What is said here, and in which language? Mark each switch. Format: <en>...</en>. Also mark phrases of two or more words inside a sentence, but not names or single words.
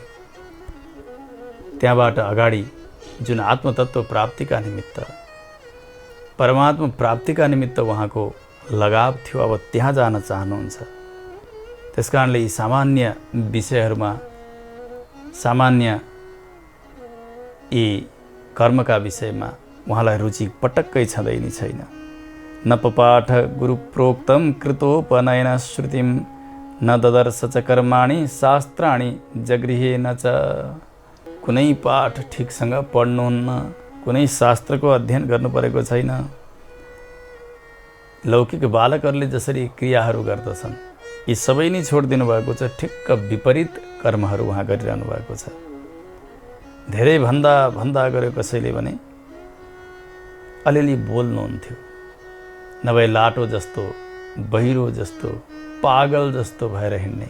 <ne>त्यहाँबाट अगाडि जुन आत्मतत्व प्राप्तिका निमित्त, परमात्मा प्राप्तिका निमित्त उहाँको लगाव थियो, अब त्यहाँ जान चाहनुहुन्छ। त्यस कारणले यी सामान्य विषयहरूमा, सामान्य यी कर्मका विषयमा उहाँलाई रुचि पटक्कै छँदै नै छैन।</ne> <sa>न पपाठ गुरुप्रोक्तम कृतोपनयन श्रुतिम न ददर्श च कर्माणि शास्त्राणि जगृहे न च।</sa> <ne>कुनै पाठ ठिकसँग पढ्नुहुन्न, कुनै शास्त्रको अध्ययन गर्नु परेको छैन। लौकिक बालकहरूले जसरी क्रियाहरू गर्दछन् यी सबै नै छोडिदिनु भएको छ। ठिक्क विपरीत कर्महरू उहाँ गरिरहनु भएको छ। धेरै भन्दा गऱ्यो कसैले भने अलिअलि बोल्नुहुन्थ्यो, नभए लाटो जस्तो, बहिरो जस्तो, पागल जस्तो भएर हिँड्ने।</ne>